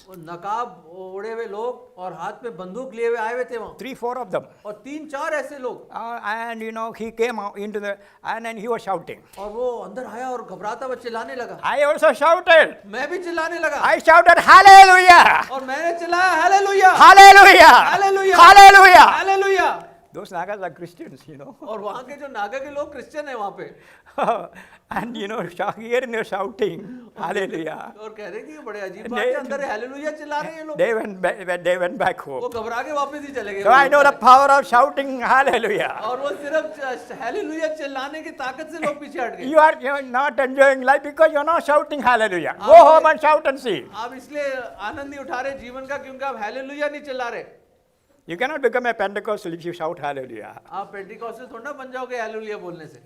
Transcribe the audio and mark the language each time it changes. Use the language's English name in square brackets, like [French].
[Hindi] नकाब ओढ़े हुए लोग और हाथ में बंदूक लिए हुए आए हुए थे वहाँ। [English] 3-4 of them. [Hindi] और 3-4 ऐसे लोग। [English] And he came out into and then he was shouting. [Hindi] और वो अंदर आया और घबराता हुआ चिल्लाने लगा। [English] I also shouted. [Hindi] मैं भी चिल्लाने लगा। [English] I shouted hallelujah. [Hindi] और मैंने चिल्लाया hallelujah. [English] Hallelujah. [Hindi] Hallelujah. [English] Hallelujah. [Hindi] Hallelujah. [English] Those Nagas are Christians, [Hindi] और वहाँ के जो नागा के लोग क्रिश्चियन हैं वहाँ पे। [English] And here they're shouting hallelujah. [Hindi] और कह रहे कि ये बड़े अजीब बात है, अंदर हालेलुया चिल्ला रहे हैं ये लोग। [English] They went back home. [Hindi] वो घबरा के वापस ही चले गए। [English] So I know the power of shouting hallelujah. [Hindi] और वो सिर्फ हालेलुया चिल्लाने की ताकत से लोग पीछे हट गए। [English] You are not enjoying life because you're not shouting hallelujah. Go home and shout and see. [Hindi] आप इसलिए आनंद नहीं उठा रहे जीवन का क्योंकि आप हालेलुया नहीं चिल्ला रहे। [English] You cannot become a Pentecostal if you shout hallelujah. [Hindi] आप पेंटिकॉस्टल थोड़ा ना बन जाओगे हालेलुया बोलने से।